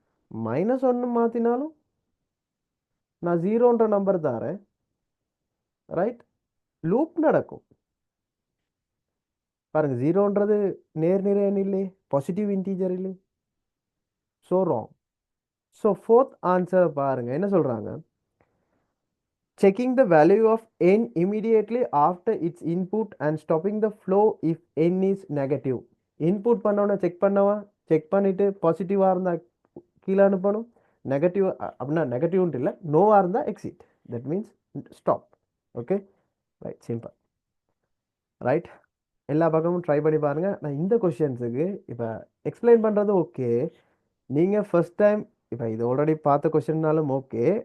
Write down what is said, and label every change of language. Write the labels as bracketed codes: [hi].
[ta] -1 மாற்றினாலும் நான் ஜீரோன்ற நம்பர் தாரேன். ரைட், லூப் நடக்கும். பாருங்க, ஜீரோன்றது நேர்நிறையன் இல்லை, பாசிட்டிவ் இன்டீஜர் இல்லை. So wrong. So fourth answer பாருங்க, என்ன சொல்றாங்க? [en] Checking the value of n immediately after its input and stopping the flow if n is negative. [ta] Input பண்ணோன்னே செக் பண்ணவா, செக் பண்ணிட்டு பாசிட்டிவாக இருந்தால் கீழே அனுப்பணும். நெகட்டிவ் அப்படின்னா நெகட்டிவ்ன்ட்டு இல்லை, நோவாக இருந்தால் exit. That means stop. Okay, right, simple. Right, எல்லா பக்கமும் ட்ரை பண்ணி பாருங்கள். நான் இந்த கொஷின்ஸுக்கு இப்போ எக்ஸ்பிளைன் பண்ணுறது ஓகே. நீங்கள் ஃபர்ஸ்ட் டைம் இப்போ இது ஆல்ரெடி பார்த்த கொஷின்னாலும் ஓகே.